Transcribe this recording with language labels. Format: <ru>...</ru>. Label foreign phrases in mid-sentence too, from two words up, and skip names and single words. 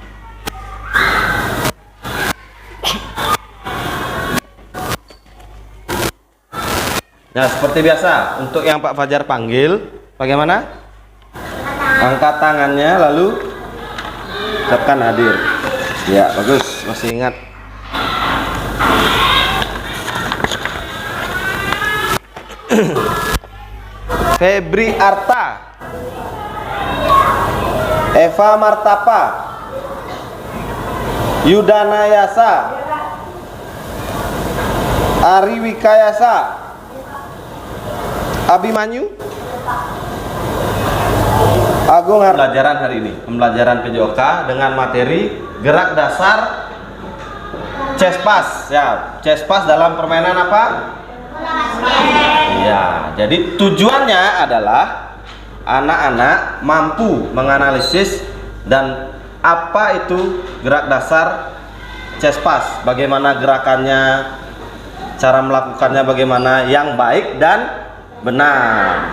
<id>Nah, seperti biasa, untuk yang Pak Fajar panggil, bagaimana? Angkat tangannya, lalu ucapkan hadir. Ya, bagus, masih ingat. Febri Arta, Eva Martapa, Yudana Yasa, Ari Wikayasa, Abimanyu, Agung. Pembelajaran hari ini, pembelajaran PJOK dengan materi gerak dasar Cespas. Ya, Cespas dalam permainan apa? Ya, jadi tujuannya adalah anak-anak mampu menganalisis dan apa itu gerak dasar Cespas, bagaimana gerakannya, cara melakukannya bagaimana yang baik dan benar.</id>